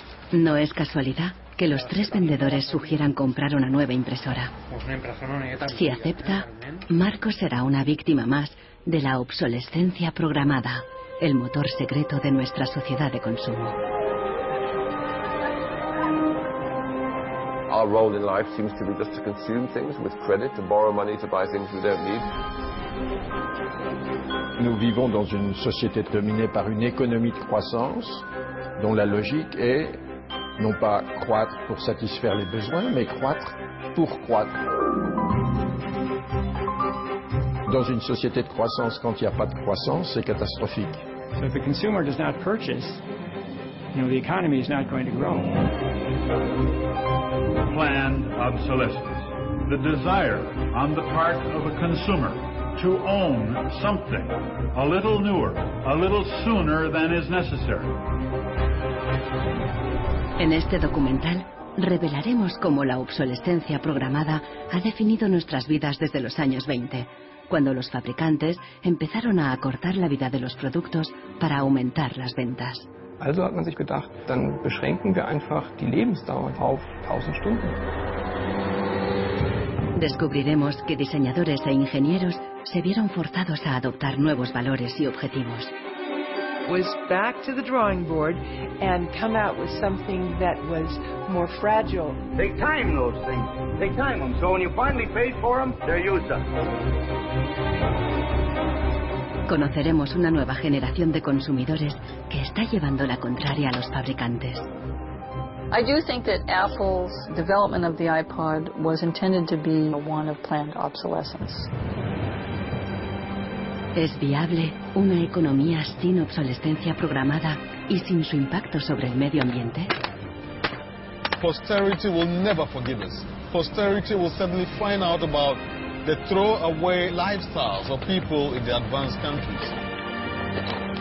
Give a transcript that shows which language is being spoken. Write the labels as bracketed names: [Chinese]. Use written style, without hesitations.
[Spanish] No es casualidad que los tres vendedores sugieran comprar una nueva impresora. Si acepta, Marcos será una víctima más de la obsolescencia programada, el motor secreto de nuestra sociedad de consumo. [English] Our role in life seems to be just to consume things with credit, to borrow money to buy things we don't need. [French] Nous vivons dans une société dominée par une économie de croissance dont la logique est non pas croître pour satisfaire les besoins, mais croître pour croître. Dans une société de croissance, quand il n'y a pas de croissance, c'est catastrophique. [English] So if the consumer does not purchase, the economy is not going to grow. Planned obsolescence. The desire on the part of a consumer to own something a little newer, a little sooner than is necessary. [Spanish] En este documental revelaremos cómo la obsolescencia programada ha definido nuestras vidas desde los años 20, cuando los fabricantes empezaron a acortar la vida de los productos para aumentar las ventas. [German] Also hat man sich gedacht, dann beschränken wir einfach die Lebensdauer auf 1000 Stunden. [Spanish] Descubriremos que diseñadores e ingenieros se vieron forzados a adoptar nuevos valores y objetivos. [English] Was back to the drawing board and come out with something that was more fragile. Take time, those things. Take time them. So when you finally paid for them, they're used up. [Spanish] Conoceremos una nueva generación de consumidores que está llevando la contraria a los fabricantes. [English] I do think that Apple's development of the iPod was intended to be one of planned obsolescence. [Spanish] ¿Es viable una economía sin obsolescencia programada y sin su impacto sobre el medio ambiente? [English] Posterity will never forgive us. Posterity will suddenly find out about the throwaway lifestyles of people in the advanced countries.